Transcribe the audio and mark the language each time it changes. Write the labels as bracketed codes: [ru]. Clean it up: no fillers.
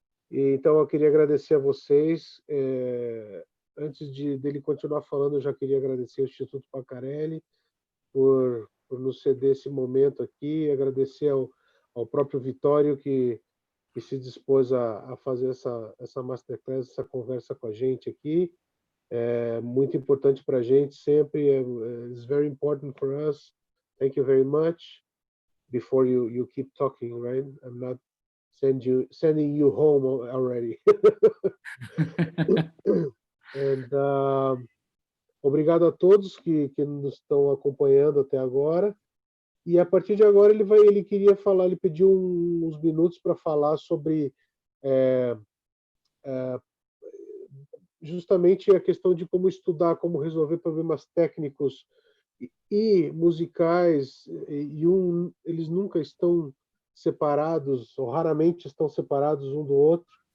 [pt] Então eu queria agradecer a vocês. Antes dele continuar falando, eu já queria agradecer ao Instituto Pacarelli por nos ceder esse momento aqui, agradecer ao próprio Vittorio que se dispôs a fazer essa masterclass, essa conversa com a gente aqui. É muito importante para a gente sempre. [en] It's very important for us. Thank you very much. Before you keep talking, right? I'm not sending you home already. [pt] Obrigado a todos que nos estão acompanhando até agora. E a partir de agora ele queria falar, ele pediu uns minutos para falar sobre justamente a questão de como estudar, como resolver problemas técnicos e musicais, eles nunca estão separados, ou raramente estão separados um do outro.